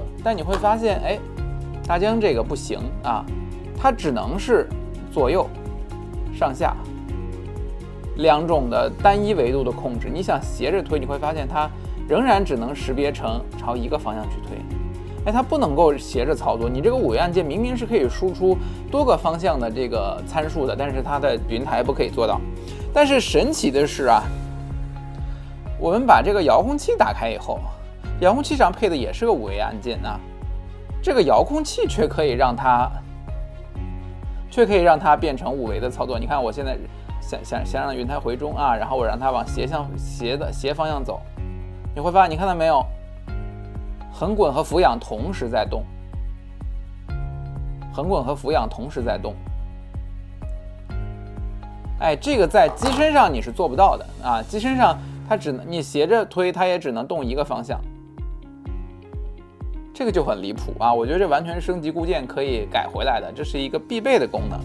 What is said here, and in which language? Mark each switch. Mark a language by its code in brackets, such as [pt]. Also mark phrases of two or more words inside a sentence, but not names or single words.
[zh] 但你會發現，哎，大疆這個不行啊，它只能是左右、上下。2種的單一維度的控制，你想斜着推，你会發現它仍然只能識別成朝一個方向去推，哎，它不能夠斜着操作。你這個5A按鍵明明是可以輸出多個方向的這個參數的，但是它的雲台不可以做到。但是神奇的是啊，我們把這個遙控器打開以後，遙控器上配的也是個 5A 按鍵啊，這個遙控器卻可以讓它變成5A的操作。你看我現在。想讓雲台回中啊，然後我讓它往斜方向走，你會發現，你看到沒有？橫滾和俯仰同時在動，橫滾和俯仰同時在动。哎，這個在機身上你是做不到的啊，機身上它你斜着推，它也只能動一個方向，這個就很離譜啊！我覺得這完全是升級固件可以改回來的，這是一個必備的功能。